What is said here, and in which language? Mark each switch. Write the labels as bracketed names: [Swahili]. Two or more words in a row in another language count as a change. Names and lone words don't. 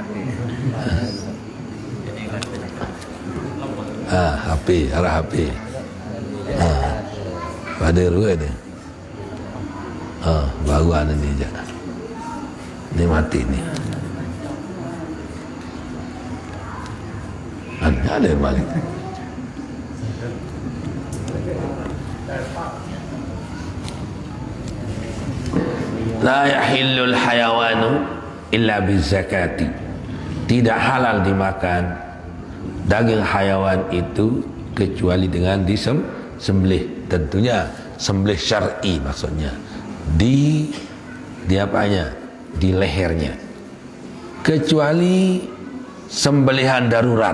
[Malay] HP arah HP. Pada ruang ni. Baru ada ni je. Ni mati ni. Ada balik. [Arabic] لا يحل الحيوان إلا بذكاة. [Malay] Tidak halal dimakan daging hayawan itu kecuali dengan disembelih. Tentunya sembelih syar'i maksudnya. Di apanya? Di lehernya. Kecuali sembelihan darurat.